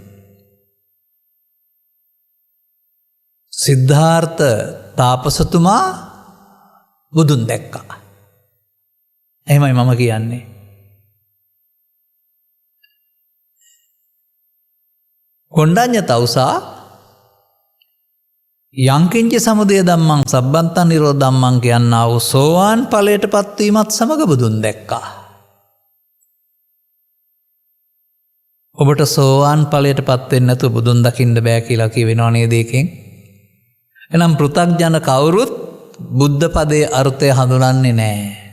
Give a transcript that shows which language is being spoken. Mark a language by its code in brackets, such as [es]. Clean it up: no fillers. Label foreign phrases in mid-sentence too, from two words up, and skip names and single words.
[si] සිද්ධාර්ථ තාපසතුමා බුදුන් දැක්කා. එහෙමයි මම කියන්නේ. කොණ්ඩඤ්ඤ තවුසා [pi] යංකින්ච සමුදය ධම්මං සබ්බන්තං නිරෝධ ධම්මං [si] කියනා වූ සෝවාන් ඵලයට පත්වීමත් සමග බුදුන් දැක්කා. ඔබට සෝවාන් ඵලයට පත් වෙන්න නැතුව බුදුන් දකින්න බෑ කියලා කියවෙනව නේද එකෙන්? එනම් පෘථග්ජන කවුරුත් බුද්ධ පදයේ අර්ථය හඳුනන්නේ නැහැ.